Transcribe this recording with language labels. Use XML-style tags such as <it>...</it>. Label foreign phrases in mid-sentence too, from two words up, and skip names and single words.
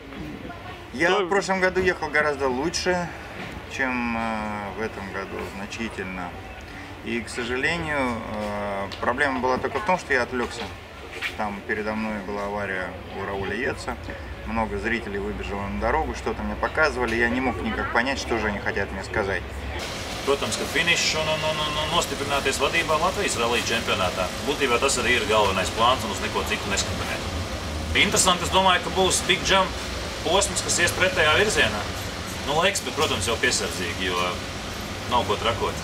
<ru>Я в прошлом году ехал гораздо лучше, чем в этом году, значительно. И, к сожалению, проблема была только в том, что я отвлекся. Там передо мной была авария у Рауля Йеца. Много зрителей выбежало на дорогу, что-то мне показывали. Я не мог никак понять, что же они хотят мне сказать.</ru> <lv>Protams, ka finišs un nostiprināties vadībā Latvijas rallija čempionātā. Būtībā tas arī ir galvenais plāns un uz neko citu neskatīt. Interesanti, es domāju, ka būs</lv> <en>big jump</en> <lv>posms, kas ies pretējā virzienā. Nu, laiks, bet, protams, jau piesardzīgi, jo nav ko trakot.</lv>